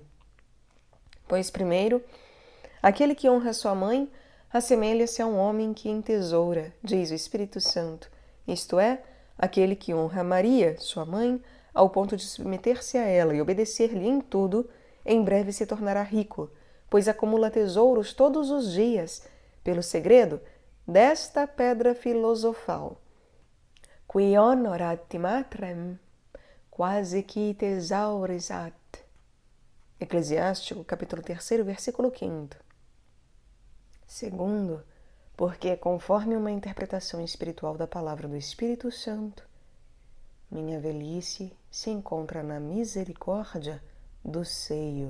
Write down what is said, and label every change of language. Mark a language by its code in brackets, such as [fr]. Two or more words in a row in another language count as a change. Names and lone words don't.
[pt] Pois, primeiro, aquele que honra sua mãe assemelha-se a um homem que entesoura, diz o Espírito Santo, isto é, aquele que honra Maria, sua mãe, ao ponto de submeter-se a ela e obedecer-lhe em tudo, em breve se tornará rico, pois acumula tesouros todos os dias, pelo segredo desta pedra filosofal. [la] Qui honorat matrem, quasi qui thesaurisat. [pt] Eclesiástico, capítulo 3, versículo 5. Segundo, porque, conforme uma interpretação espiritual da palavra do Espírito Santo, minha velhice se encontra na misericórdia do seio.